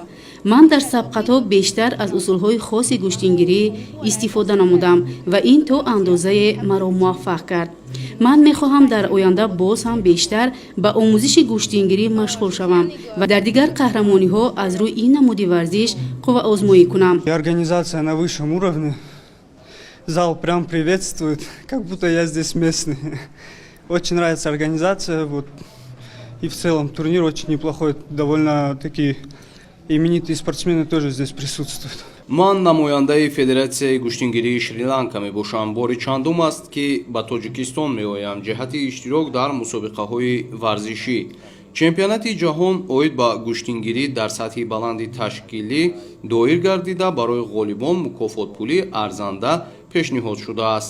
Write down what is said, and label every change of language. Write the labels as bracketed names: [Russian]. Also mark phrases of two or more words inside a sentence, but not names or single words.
[Tajik] ман дар сабқатҳо бештар аз усулҳои хоси гӯштингирӣ истифода намудам ва ин то андозае маро муваффақ кард. ман мехоҳам дар оянда боз ҳам бештар ба омӯзиши гӯштингирӣ машғул шавам ва дар дигар қаҳрамониҳо аз рӯи ин намуди варзиш қувваозмоӣ кунам. [Russian] Организация на высшем уровне. Зал прям приветствует, как будто я здесь местный. Очень нравится организация, вот. И в целом турнир очень неплохой, довольно такие именитые спортсмены тоже здесь присутствуют. [Tajik] ман намояндаи федератсияи гӯштингирии Шри-Ланка мебошам. бори чандум аст ки ба Тоҷикистон меоям ҷиҳати иштирок дар мусобиқаҳои варзишӣ. чемпионати ҷаҳон оид ба гӯштингирӣ дар сатҳи баланди ташкилӣ доир гардида барои ғолибон мукофотпулии арзанда пешниҳод шудааст.